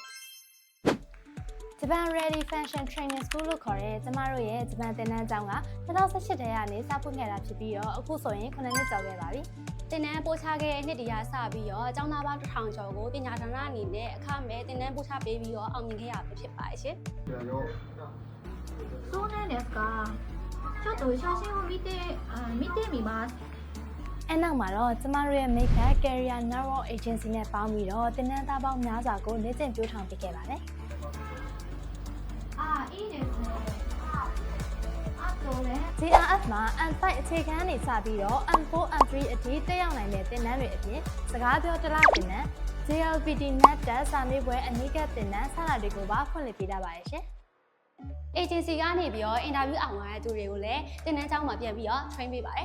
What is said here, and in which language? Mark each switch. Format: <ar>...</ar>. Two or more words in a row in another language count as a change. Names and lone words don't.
<my>ဂျပန် Ready Function Training School လို့ခေါ်တဲ့ကျမတို့ရဲ့ဂျပန်သင်တန်းကျောင်းက2018ထဲကနေစဖွင့်ခဲ့တာဖြစ်ပြီးတော့အခုဆိုရင်9နှစ်ကျော်ခဲ့ပါပြီ တင်နန်းပို့ချခဲ့တဲ့နှစ်တရာစပြီးတော့ကျောင်းသားပေါင်း1000ကျော်ကိုပညာဌာနအနေနဲ့အခမဲ့တင်နန်းပို့ချပေးပြီးတော့အောင်မြင်ခဲ့ရပြီဖြစ်ပါတယ်ရှင်</my> <ja>そうなんですか。ちょっと写真を見てみます。</ja> <my>အဲ့နောက်မှာတော့ကျမတို့ရဲ့ Makeup Career Network Agency နဲ့ပေါင်းပြီးတော့သင်တန်းသားပေါင်းများစွာကိုလေ့ကျင့်ပြထောင်ပေးခဲ့ပါတယ်</my> <ja>あ、いいですね。あとね。</ja> <my>JRF မှာ N5 အခြေခံကနေစပြီးတော့ N4 N3 အထိတက်ရောက်နိုင်တဲ့သင်တန်းတွေအပြင်စကားပြောတလားသင်တန်း JLPT Net Test စာမေးပွဲအနည်းငယ်သင်တန်းစတာတွေကိုပါဖွင့်လှစ်ပေးထားပါတယ်ရှင် agency ကနေပြီးတော့ interview အောင်ရတဲ့သူတွေကိုလည်းတင်နန်းကျောင်းမှာပြန်ပြီးတော့ train ပေးပါတယ်</my>